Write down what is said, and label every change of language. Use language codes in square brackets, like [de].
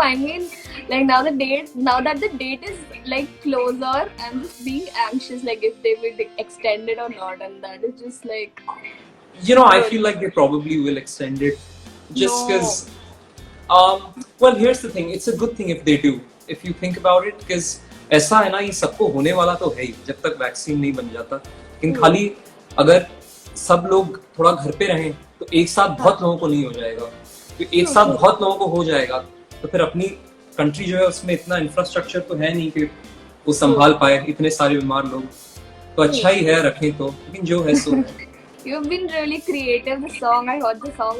[en] I mean, like now that the date is like closer, I'm just being anxious, like if they will extend it or not, and that is just like. I feel like they probably will extend it, just because. Well, here's the thing. It's a good thing if they do. If you think about it, because [hi] ऐसा है ना, ये सबको होने वाला तो है ही जब तक वैक्सीन नहीं बन जाता। लेकिन खाली अगर सब लोग थोड़ा घर पे रहें तो एक साथ बहुत लोगों को नहीं हो जाएगा। तो एक साथ बहुत लोगों को हो जाएगा तो फिर अपनी कंट्री जो है उसमें इतना इंफ्रास्ट्रक्चर तो है नहीं कि वो संभाल पाए इतने सारे बीमार लोग। तो अच्छा ही है रखें तो, लेकिन जो है सो है। [en] You've been really creative. The song, I heard the song.